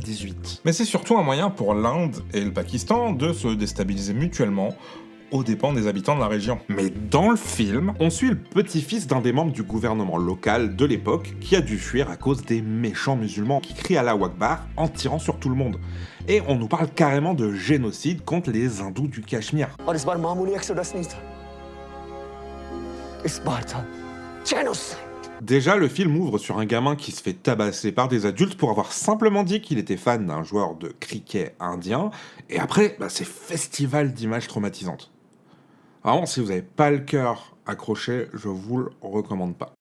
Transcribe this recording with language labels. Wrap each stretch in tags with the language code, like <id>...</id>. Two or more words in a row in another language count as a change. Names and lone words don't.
<fr>Mais c'est surtout un moyen pour l'Inde et le Pakistan de se déstabiliser mutuellement aux dépens des habitants de la région. Mais dans le film, on suit le petit-fils d'un des membres du gouvernement local de l'époque qui a dû fuir à cause des méchants musulmans qui crient Allah Akbar en tirant sur tout le monde. Et on nous parle carrément de génocide contre les hindous du Cachemire.</fr> <hi>और इस बार मामूली एक्सोडस नहीं था इस बार था génocide.</hi> <fr>Déjà, le film ouvre sur un gamin qui se fait tabasser par des adultes pour avoir simplement dit qu'il était fan d'un joueur de cricket indien, et après, c'est festival d'images traumatisantes. Vraiment, si vous n'avez pas le cœur accroché, je vous le recommande pas.</fr>